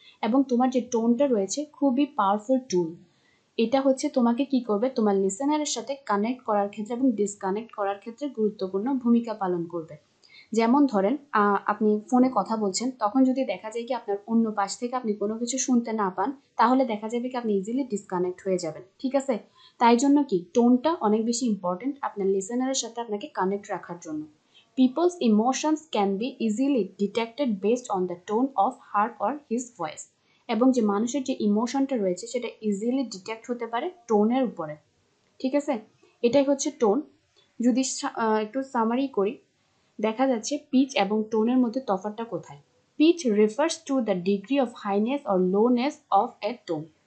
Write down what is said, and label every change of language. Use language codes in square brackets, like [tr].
[bn] এবং তোমার যে টোনটা রয়েছে খুবই পাওয়ারফুল টুল, এটা হচ্ছে তোমাকে কি করবে তোমার লিসেনারের সাথে কানেক্ট করার ক্ষেত্রে এবং ডিসকানেক্ট করার ক্ষেত্রে গুরুত্বপূর্ণ ভূমিকা পালন করবে। যেমন ধরেন আপনি ফোনে কথা বলছেন, তখন যদি দেখা যায় কি আপনার অন্য পাশ থেকে আপনি কোনো কিছু শুনতে না পান, তাহলে দেখা যাবে কি আপনি ইজিলি ডিসকানেক্ট হয়ে যাবেন, ঠিক আছে? তাই জন্য কি টোনটা অনেক বেশি ইম্পর্টেন্ট আপনার লিসেনারের সাথে আপনাকে কানেক্ট রাখার জন্য। [en] People's emotions can be easily detected based on the tone of her or his voice. [bn] এবং যে মানুষের যে ইমোশনটা রয়েছে সেটা ইজিলি ডিটেক্ট হতে পারে টোনের উপরে, ঠিক আছে? এটাই হচ্ছে টোন। যদি একটু সামারি করি, দেখা যাচ্ছে পিচ এবং টোনের মধ্যে তফাৎটা কোথায়। [en] Pitch refers to the degree of highness or lowness of a tone.